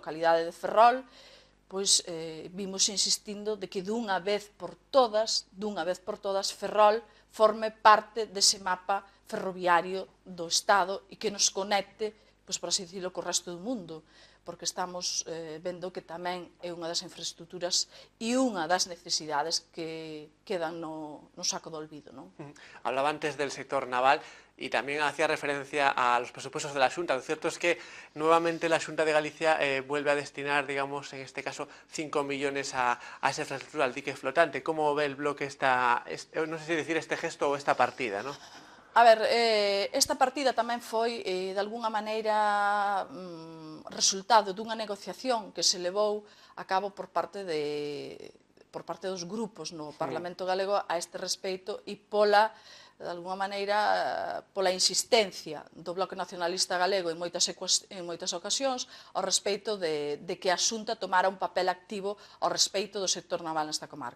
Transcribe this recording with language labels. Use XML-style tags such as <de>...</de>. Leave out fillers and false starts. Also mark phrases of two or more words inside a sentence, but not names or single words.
<gl>localidade de Ferrol, pois vimos insistindo de que dunha vez por todas, Ferrol forme parte dese mapa ferroviario do Estado e que nos conecte, pois, por así dicirlo, co resto do mundo, porque estamos vendo que tamén é unha das infraestructuras e unha das necesidades que quedan no saco do olvido, non?</gl> <es>Hablaba antes del sector naval y también hacía referencia a los presupuestos de la Xunta. Lo cierto es que nuevamente la Xunta de Galicia vuelve a destinar, digamos, en este caso, 5 millones a esa infraestructura, al dique flotante. ¿Cómo ve el bloque no sé si decir este gesto o esta partida, ¿no?</es> <gl>A ver, esta partida tamén foi, de alguna maneira, resultado dunha negociación que se levou a cabo por parte dos grupos no Parlamento Galego a este respeito e de alguna maneira, pola insistencia do Bloque Nacionalista Galego en moitas ocasións ao respeito de que a Xunta tomara un papel activo ao respeito do sector naval nesta comarca.</gl>